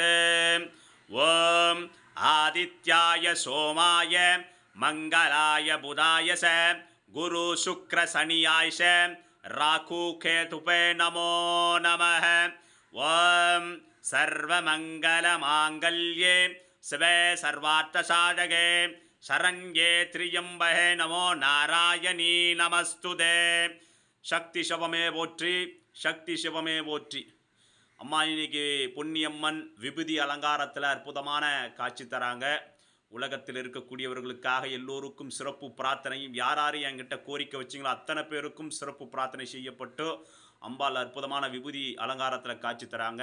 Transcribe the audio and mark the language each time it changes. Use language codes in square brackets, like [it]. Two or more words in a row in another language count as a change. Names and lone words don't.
[sa] ॐ आदित्याय सोमाय मंगलाय बुधाय च गुरुशुक्रशनियाय च राहुकेतुवे नमो नमः। ॐ सर्वमङ्गलमाङ्गल्ये शिवे सर्वार्थसाधके शरण्ये त्र्यंबके नमो नारायणी நமஸ்துதே. [ta] சக்தி சிவமே போற்றி, சக்தி சிவமே போற்றி. அம்மா இன்னைக்கு பொன்னியம்மன் விபூதி அலங்காரத்தில் அற்புதமான காட்சி தராங்க. உலகத்தில் இருக்கக்கூடியவர்களுக்காக எல்லோருக்கும் சிறப்பு பிரார்த்தனையும் யார் யாரையும் என்கிட்ட கோரிக்கை வச்சிங்களோ அத்தனை பேருக்கும் சிறப்பு பிரார்த்தனை செய்யப்பட்டு அம்பாள் அற்புதமான விபூதி அலங்காரத்தில் காட்சி தராங்க.